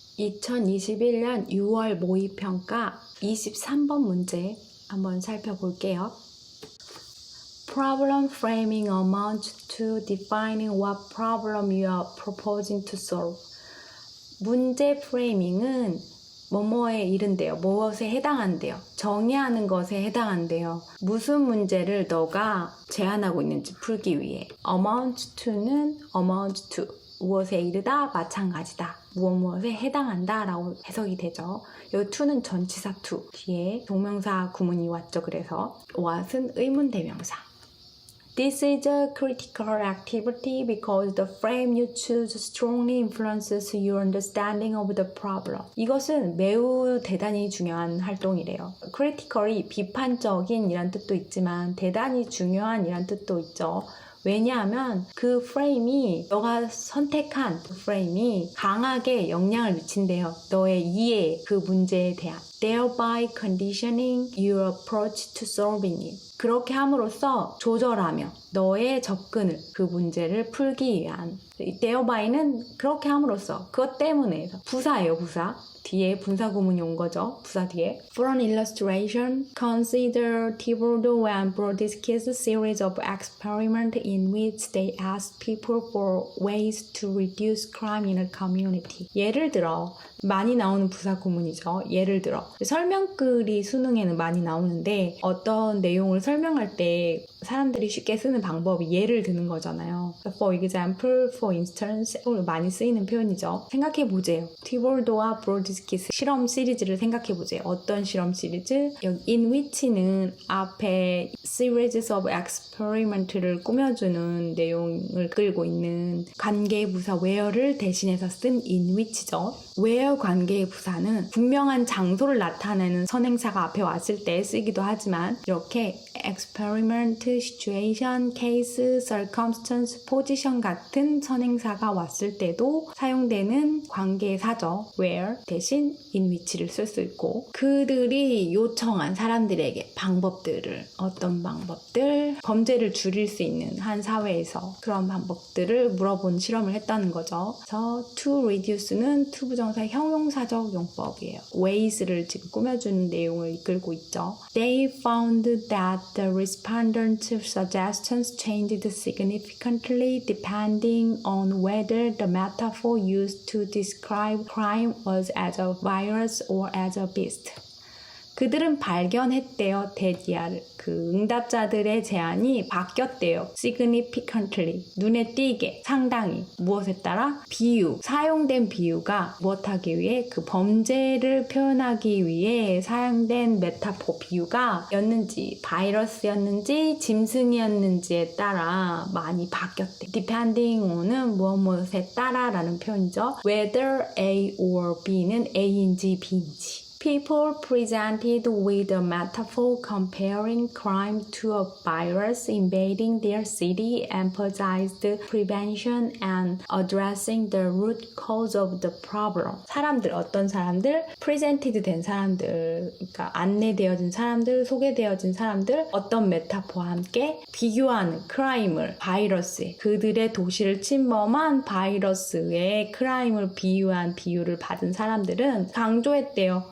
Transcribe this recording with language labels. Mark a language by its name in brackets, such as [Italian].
[Korean] 2021년 6월 모의평가 23번 문제 한번 살펴볼게요. [English] Problem framing amounts to defining what problem you are proposing to solve. [Korean] 문제 프레이밍은 뭐뭐에 이른대요. 무엇에 해당한대요. 정의하는 것에 해당한대요. 무슨 문제를 너가 제안하고 있는지 풀기 위해. amount to는 amount to. 무엇에 이르다, 마찬가지다. 무엇에 해당한다 라고 해석이 되죠. 이 to는 전치사 to. 뒤에 동명사 구문이 왔죠. 그래서 what은 의문 대명사. [English] This is a critical activity because the frame you choose strongly influences your understanding of the problem. [Korean] 이것은 매우 대단히 중요한 활동이래요. critical이 비판적인 이란 뜻도 있지만 대단히 중요한 이란 뜻도 있죠. 왜냐하면 그 프레임이 너가 선택한 그 프레임이 강하게 영향을 미친대요. 너의 이해, 그 문제에 대한. [English] Thereby conditioning your approach to solving it. [Korean] 그렇게 함으로써 조절하며 너의 접근을 그 문제를 풀기 위한. therby는 그렇게 함으로써 그것 때문에 부사예요. 부사. 뒤에 분사 구문이 온 거죠. 부사 뒤에. [English] For an illustration, consider Thibodeau and Brodisky's series of experiments in which they asked people for ways to reduce crime in a community. [Korean] 예를 들어, 많이 나오는 부사 구문이죠. 예를 들어, 설명글이 수능에는 많이 나오는데 어떤 내용을 설명할 때 사람들이 쉽게 쓰는 방법이 예를 드는 거잖아요. [English] For example, for instance, [Korean] 많이 쓰이는 표현이죠. 생각해보세요. 티볼도와 브로디스키 실험 시리즈를 생각해보세요. 어떤 실험 시리즈? 여기 in which는 앞에 [English] series of experiment [Korean] 를 꾸며주는 내용을 끌고 있는 관계의 부사 where를 대신해서 쓴 in which죠. where 관계의 부사는 분명한 장소를 나타내는 선행사가 앞에 왔을 때 쓰기도 하지만 이렇게 experiment, situation, case, circumstance, position 같은 선행사가 왔을 때도 사용되는 관계사죠. where 대신 in which를 쓸 수 있고 그들이 요청한 사람들에게 방법들을 어떤 방법들 범죄를 줄일 수 있는 한 사회에서 그런 방법들을 물어본 실험을 했다는 거죠. 그래서 to reduce는 to 부정사 형용사적 용법이에요. ways를 지금 꾸며주는 내용을 이끌고 있죠. [English] They found that the respondents' suggestions changed significantly depending on whether the metaphor used to describe crime was as a virus or as a beast. [Korean] 그들은 발견했대요. 그 응답자들의 제안이 바뀌었대요. significantly, 눈에 띄게, 상당히. 무엇에 따라? 비유, 사용된 비유가 무엇하기 위해? 그 범죄를 표현하기 위해 사용된 메타포 비유가 였는지, 바이러스였는지, 짐승이었는지에 따라 많이 바뀌었대. depending on은 무엇에 따라 라는 표현이죠. whether A or B는 A인지 B인지. [English] People presented with a metaphor comparing crime to a virus invading their city emphasized prevention and addressing the root cause of the problem. [Korean] 사람들, 어떤 사람들? presented 된 사람들, 그러니까 안내되어진 사람들, 소개되어진 사람들, 어떤 메타포와 함께 비교하는 크라임을, 바이러스, 그들의 도시를 침범한 바이러스의 크라임을 비유한 비유를 받은 사람들은 강조했대요.